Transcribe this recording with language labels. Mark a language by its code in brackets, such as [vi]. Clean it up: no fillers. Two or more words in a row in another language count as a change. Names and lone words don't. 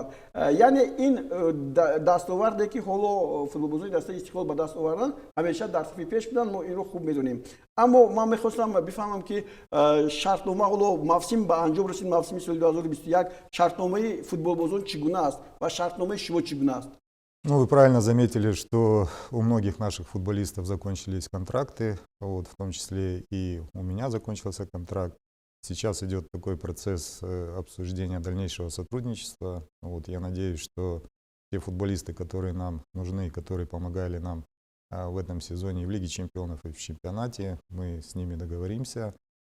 [tg] یعنی این دستاوردی که حالا فوتبالبازان دسته استقلال به دست آوردن همیشه در صف پیش بودن، ما این رو خوب میدونیم. اما من میخواستم بفهمم که شرطنامه حالا موسم به انجام رسید، موسم سال 2021، شرطنامه فوتبالبازان چگونه است و شرطنامه شما چگونه است؟ [ru] Вы правильно заметили, что у многих наших футболистов закончились контракты, в том числе и у меня закончился контракт. Сейчас идет такой процесс обсуждения дальнейшего сотрудничества. Я надеюсь, что те футболисты, которые нам нужны, которые помогали нам в этом сезоне и в Лиге чемпионов, и в чемпионате, мы с ними договоримся.